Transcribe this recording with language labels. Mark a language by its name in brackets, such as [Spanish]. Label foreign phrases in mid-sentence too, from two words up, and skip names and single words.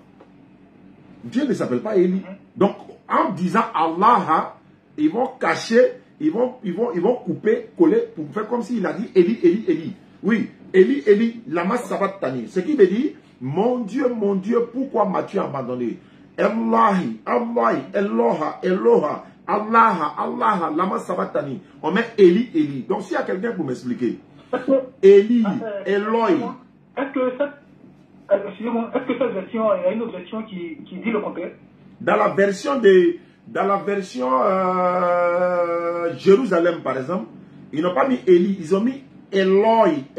[French] Dieu ne s'appelle pas Eli. Donc, en disant Allah, ils vont cacher, ils vont couper, coller, pour faire comme s'il a dit Eli, Eli, Eli. [Aramaic] Oui, Eli, Eli, lama sabatani. [French] Ce qui veut dire, mon Dieu, pourquoi m'as-tu abandonné? [Aramaic] Allahi, Allahi, Eloha, Eloha, Allah, lama sabatani. [French] On met Eli, Eli. Donc, s'il y a quelqu'un pour m'expliquer, Eli, Eloi. Est-ce que cette version, il y a une autre version qui dit le contraire? Dans la version Jérusalem, par exemple, ils n'ont pas mis Eli, ils ont mis Eloi.